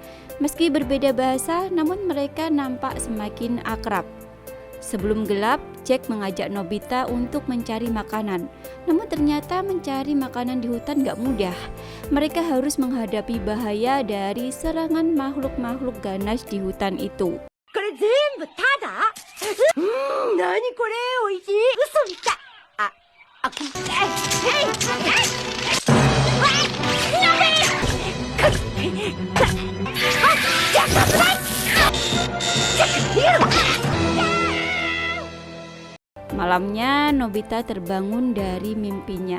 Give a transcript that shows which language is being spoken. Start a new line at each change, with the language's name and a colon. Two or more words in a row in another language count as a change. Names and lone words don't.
Indonesian: Meski berbeda bahasa, namun mereka nampak semakin akrab. Sebelum gelap, Jack mengajak Nobita untuk mencari makanan. Namun ternyata mencari makanan di hutan gak mudah. Mereka harus menghadapi bahaya dari serangan makhluk-makhluk ganas di hutan itu.
Japanese: これ全部タダ何これおいしい嘘みたい
Indonesian: Malamnya Nobita terbangun dari mimpinya.